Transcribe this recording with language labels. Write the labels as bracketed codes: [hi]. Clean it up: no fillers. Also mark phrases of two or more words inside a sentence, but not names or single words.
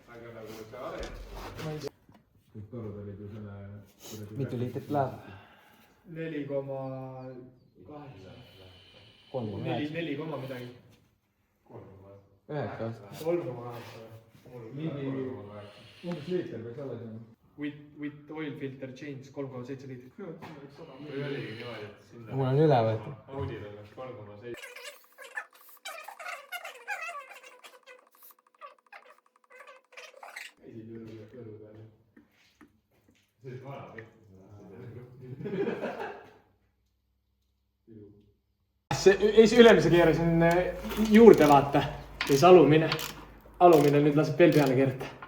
[et] Mitu liitrit läheb? 4,8. 4 midagi. 9 aastat. 3,8. Umbes liiter peaks alla saama. [en] with oil filter change 3,7 liitrit. [et] mul on üle võetud. Audil oleks 3,7. Ülemise keerasin juurde vaata ja siis alumine nüüd laseb veel peale keerata.